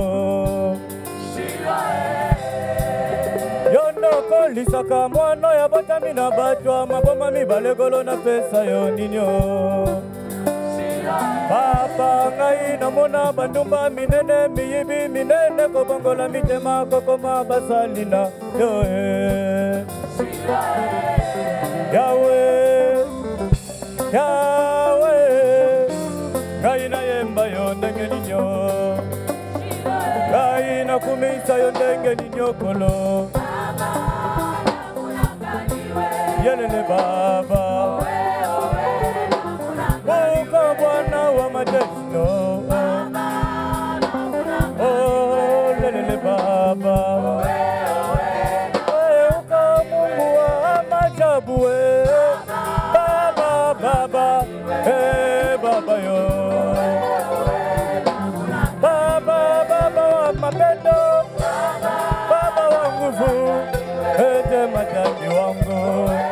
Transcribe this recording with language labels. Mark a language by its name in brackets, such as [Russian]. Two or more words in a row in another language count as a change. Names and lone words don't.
[Lingala] yo ndo kolisaka mwana ya botami na bato maboma mibale kolo na pesa yo nini papa ngai namona bandumba minene miyibi minene kobongola mitema kokoma basali na yo Yahweh Yahweh ngai nayemba yo ndenge ninyo ngai nakumisa yo ndenge ninyo kolo yelele baba [Swahili] Mungu Bwana wa majeshi oh lelele baba uka Mungu wa majabu baba baba baba yo baba baba wa mapendo baba wa nguvu ete matambi wangu